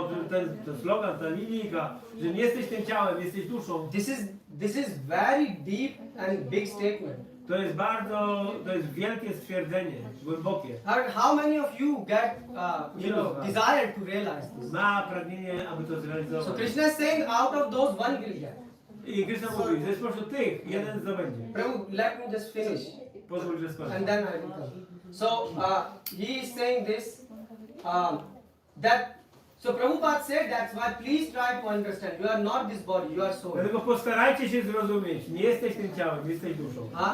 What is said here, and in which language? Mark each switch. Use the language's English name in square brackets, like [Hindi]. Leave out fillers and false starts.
[Polish] Ten slogan, ta linijka, że nie jesteś tym ciałem, jesteś duszą. [English] This is very deep and big statement. [Polish] To jest wielkie stwierdzenie, głębokie. [English] How many of you get, desire to realize this? [Polish] Ma pragnienie, aby to zrealizować. [English] So Krishna is saying, out of those one will get. [Polish] I Krishna mówi, że spośród tych jeden zdobędzie. [English] Prabhu, let me just finish. [Polish] Pozwól, że skończę. [English] And then I will come. So he is saying this, that So Prabhupada said that's why please try to understand. You are not this body, you are soul. [Polish] Dlatego postarajcie się zrozumieć. Nie jesteś tym ciałem, jesteś duszą.